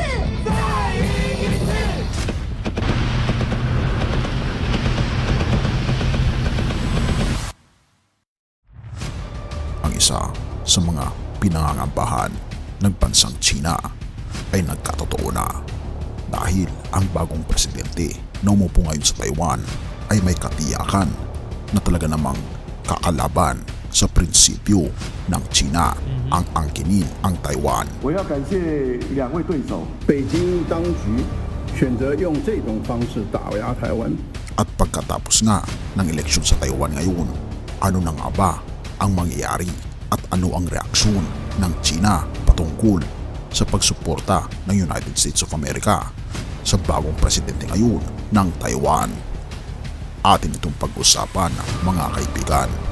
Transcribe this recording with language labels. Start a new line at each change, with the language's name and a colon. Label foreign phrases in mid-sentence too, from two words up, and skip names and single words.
Filipino: Ang isa sa mga pinangangambahan ng bansang China ay nagkatotoo na dahil ang bagong presidente na umupo ngayon sa Taiwan ay may katiyakan na talaga namang kakalaban sa prinsipyo ng China ang angkinin ang Taiwan.
Chinese: 我要感谢两位对手，北京当局选择用这种方式打压台湾。
Filipino: At pagkatapos nga ng eleksyon sa Taiwan ngayon, ano na nga ba ang mangyayari at ano ang reaksyon ng China patungkol sa pagsuporta ng United States of America sa bagong presidente ngayon ng Taiwan? Atin itong pag-usapan mga kaibigan.